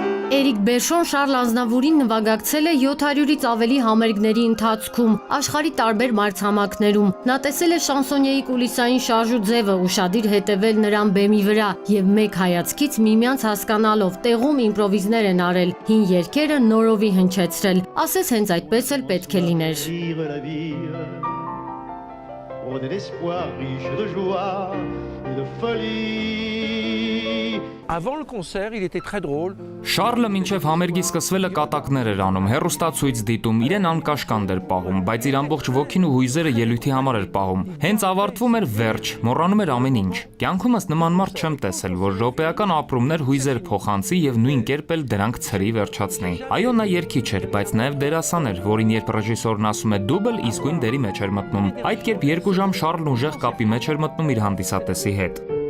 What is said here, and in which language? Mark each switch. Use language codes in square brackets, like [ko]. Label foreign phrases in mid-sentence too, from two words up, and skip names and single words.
[hy] Էրիկ Բերշոն Շարլ Ազնավուրին նվագակցել է 700-ից ավելի համերգների ընթացքում, աշխարհի տարբեր մայրցամաքներում։ Նա տեսել է շանսոնիեի կուլիսային շարժու ձևը, ուշադիր հետևել նրան բեմի վրա եւ մեկ հայացքից միմյանց հասկանալով տեղում իմպրովիզներ են արել, հին երգերը նորովի հնչեցրել, ասես հենց այդպես էլ պետք է լիներ։ [fr] Avant le concert, il était très drôle. [hy] Շարլը մինչև համերգի սկսվելը կատակներ էր անում, հեռուստացույց դիտում, իրեն անկաշկանդ էր պահում, բայց իր ամբողջ ոգին ու հույզերը ելույթի համար էր պահում։ Հենց ավարտվում էր վերջ, մոռանում էր ամեն ինչ։ Կյանքումս նման մարդ չեմ տեսել, որ րոպեական ապրումներ հույզեր փոխանցի եւ նույն կերպ էլ դրանք ցրի վերջացնի։ Այո, նա երգիչ էր, բայց նաեւ դերասան էր, որին երբ ռեժիսորն ասում է դուբլ, իսկույն դերի մեջ էր մտնում։ Այդ կերպ 2 ժամ Շարլն ուժեղ կապի մեջ էր մտնում իր հանդիսատեսի հետ։